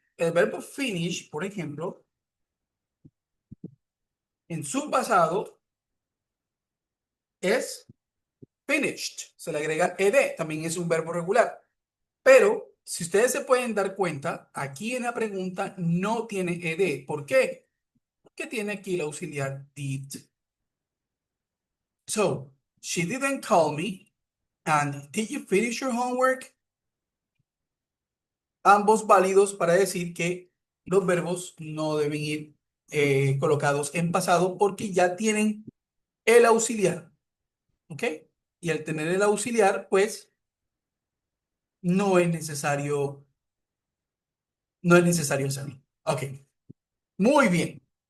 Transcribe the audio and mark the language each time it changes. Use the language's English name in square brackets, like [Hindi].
[Spanish] El verbo finish, por ejemplo, en su pasado es finished. Se le agrega ed, también es un verbo regular. Pero si ustedes se pueden dar cuenta, aquí en la pregunta no tiene ed. ¿Por qué? Porque tiene aquí el auxiliar did. [English] So, she didn't call me. And did you finish your homework? [Spanish] Ambos válidos para decir que los verbos no deben ir colocados en pasado porque ya tienen el auxiliar. ¿Ok? Y al tener el auxiliar, pues no es necesario, no es necesario hacerlo. Ok. Muy bien.